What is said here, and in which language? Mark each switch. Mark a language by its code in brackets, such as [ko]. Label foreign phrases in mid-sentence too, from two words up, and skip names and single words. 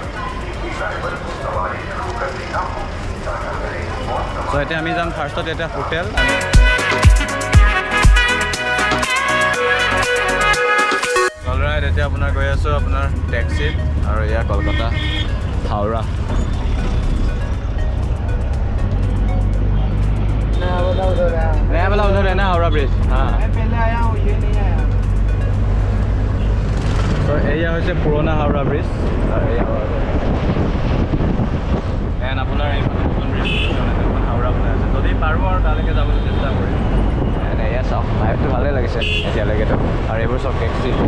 [as] চ' এতিয়া আমি যাম ফাৰ্ষ্টত এতিয়া হোটেল অলৰাইট এতিয়া আপোনাৰ গৈ আছোঁ আপোনাৰ টেক্সিত আৰু এয়া কলকাতা হাওৰা [hi] नया वाला उधर है ना हावड़ा ब्रिज हाँ पहले आया हूँ ये नहीं आया [as] तो एया হৈছে পুৰণা হাওৰা ব্ৰিজ আৰু এই এন আপোনাৰ এই নতুন ব্ৰিজ হাওৰা বনাই আছে যদি পাৰোঁ আৰু তালৈকে যাবলৈ চেষ্টা কৰিম এয়া চাওক লাইফটো ভালেই লাগিছে এতিয়ালৈকেতো আৰু এইবোৰ চব টেক্সি